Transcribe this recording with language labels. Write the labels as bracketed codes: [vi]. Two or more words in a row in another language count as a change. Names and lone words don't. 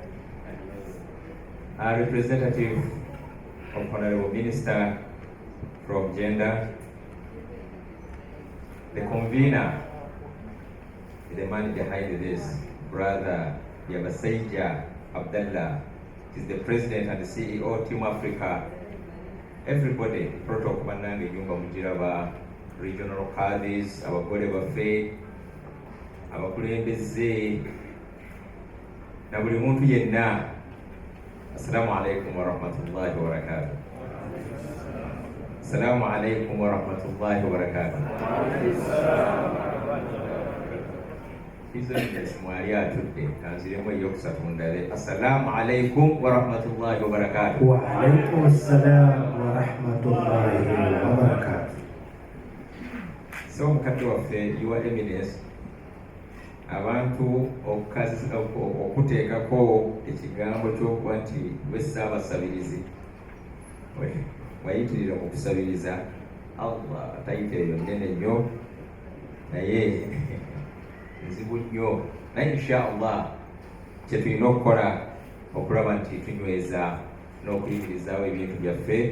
[en] A representative of Honorable Minister from Gender, the convener, the man behind this, Brother Yabaseja Abdallah, is the President and the CEO, Team Africa. Everybody, Protocol Manange, Yumba Mujiraba, regional Qadis, our body of faith, our Kulembeze, [lg] Nabuli Muntu Yenna. [ar] السلام عليكم ورحمة الله وبركاته. السلام عليكم ورحمة الله وبركاته. [en] His Eminence [lg] mwali atudde kanziremu eyokusatu ndale. [ar] السلام عليكم ورحمة الله وبركاته. وعليكم السلام ورحمة الله وبركاته. [lg] So mukadde waffe, [en] Your Eminence, [lg] abantu okuteekako ekigambo ky'okuba nti gwe Ssaabasabirizi wayitirira mu kusabiriza Allah, tayita eyo nnene nnyo naye nzibu nnyo, naye inshallah kye tulina okukola okulaba nti tunyweza n'okuyimirizaawo ebintu byaffe.